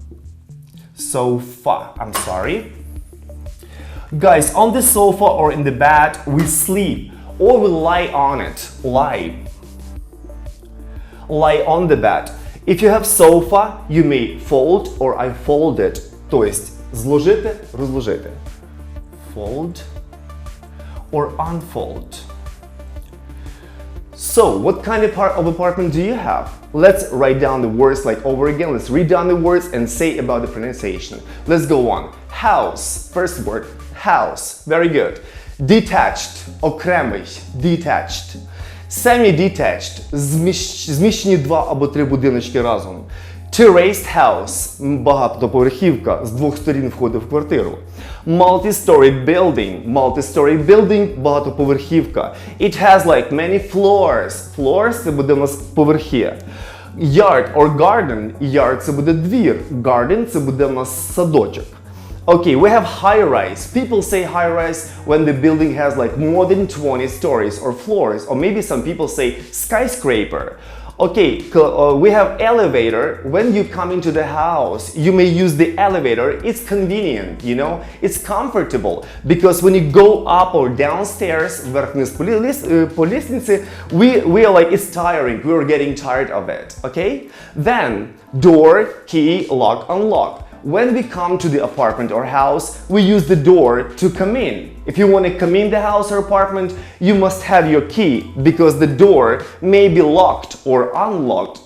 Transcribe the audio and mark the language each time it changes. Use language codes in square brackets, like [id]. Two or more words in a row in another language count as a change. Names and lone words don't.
[en] I'm sorry. Guys, on the sofa or in the bed, we sleep or we lie on it. Lie on the bed. If you have sofa, you may fold or I fold it. [ru] То есть [uk] зложити, розложити. [en] Fold or unfold. So, what kind of apartment do you have? Let's write down the words like over again. Let's read down the words and say about the pronunciation. Let's go on. House. First word, house. Very good. Detached. Окремий. Detached. Semi-detached. [uk] Зміщені 2 або 3 будиночки разом. [en] Terraced house. [uk] Багатоповерхівка. З 2 сторін входить в квартиру. [en] Multi-story building. Multi-story building. Багатоповерхівка. It has like many floors. Floors – [uk] це буде у нас поверхи. [en] Yard or garden. Yard – [uk] це буде двір. Garden – це буде у нас садочок. [en] Okay, we have high-rise. People say high-rise when the building has like more than 20 stories or floors, or maybe some people say skyscraper. Okay, we have elevator. When you come into the house, you may use the elevator. It's convenient, you know, it's comfortable because when you go up or downstairs, [ru] вверх-вниз по лестнице, [en] we are like, it's tiring. We are getting tired of it, okay? Then, door, key, lock, unlock. When we come to the apartment or house, we use the door to come in. If you want to come in the house or apartment, you must have your key because the door may be locked or unlocked.